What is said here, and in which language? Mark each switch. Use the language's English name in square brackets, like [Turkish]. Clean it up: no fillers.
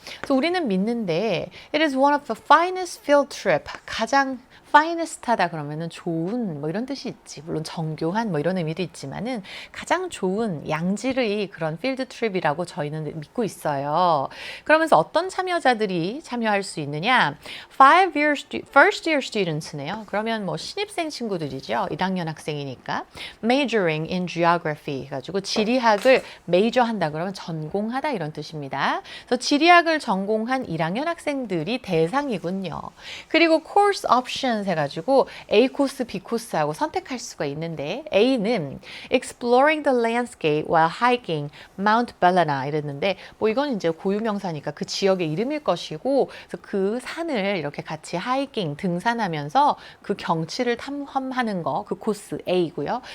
[Korean] 그래서 우리는 믿는데 [English] it is one of the finest field trip [Korean] 가장 finest하다 그러면은 좋은 뭐 이런 뜻이 있지. 물론 정교한 뭐 이런 의미도 있지만은 가장 좋은 양질의 그런 field trip이라고 저희는 믿고 있어요. 그러면서 어떤 참여자들이 참여할 수 있느냐? [English] first year students네요. [Korean] 그러면 뭐 신입생 친구들이죠. 1학년 학생이니까 [English] majoring in geography [Korean] 해가지고 지리학을 메이저한다 그러면 전공하다 이런 뜻입니다. 그래서 지리학을 전공한 1학년 학생들이 대상이군요. 그리고 course options 해가지고 A 코스, B 코스하고 선택할 수가 있는데 A는 [English] exploring the landscape while hiking Mount Bellona [Korean] 이랬는데 뭐 이건 이제 고유명사니까 그 지역의 이름일 것이고 그래서 그 산을 이렇게 같이 하이킹 등산하면서 그 경치를 탐험하는 거 그 코스 A고요.